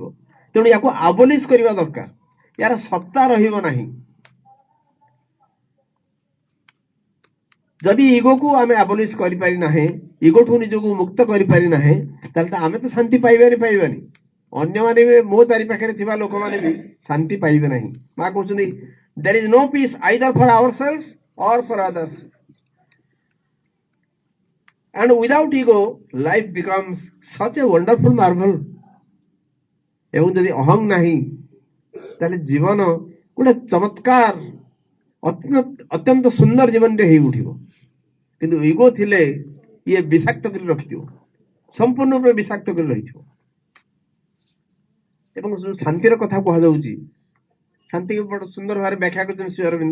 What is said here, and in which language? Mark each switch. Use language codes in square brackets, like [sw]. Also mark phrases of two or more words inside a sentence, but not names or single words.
[or] ତେଣୁ ୟାକୁ ଆବୋଲିଶ କରିବା ଦରକାର। ୟାର ସତ୍ତା ରହିବ ନାହିଁ। ଯଦି ଇଗୋକୁ ଆମେ ଆବୋଲିଶ କରିପାରି ନାହିଁ, ଇଗୋଠୁ ନିଜକୁ ମୁକ୍ତ କରିପାରି ନାହିଁ, ତାହେଲେ ଆମେ ତ ଶାନ୍ତି ପାଇବାନି। ଅନ୍ୟମାନେ ବି ମୋ ଚାରି ପାଖରେ ଥିବା ଲୋକମାନେ ବି ଶାନ୍ତି ପାଇବେ ନାହିଁ। ମା କହୁଛନ୍ତି [en] there is no peace either for ourselves or for others. And without ego, life becomes such a wonderful marvel. [or] ଏବଂ ଯଦି ଅହଂ ନାହିଁ ତାହେଲେ ଜୀବନ ଗୋଟେ ଚମତ୍କାର ଅତ୍ୟନ୍ତ ସୁନ୍ଦର ଜୀବନଟେ ହେଇ ଉଠିବ। କିନ୍ତୁ ଇଗୋ ଥିଲେ ଇଏ ବିଷାକ୍ତ କରି ରଖିଥିବ, ସମ୍ପୂର୍ଣ୍ଣ ରୂପେ ବିଷାକ୍ତ କରି ରହିଥିବ। ଏବଂ ଯୋଉ ଶାନ୍ତିର କଥା କୁହାଯାଉଛି, ଶାନ୍ତିକୁ ବଡ଼ ସୁନ୍ଦର ଭାବରେ ବ୍ୟାଖ୍ୟା କରିଛନ୍ତି ଶ୍ରୀ ଅରବିନ୍ଦ।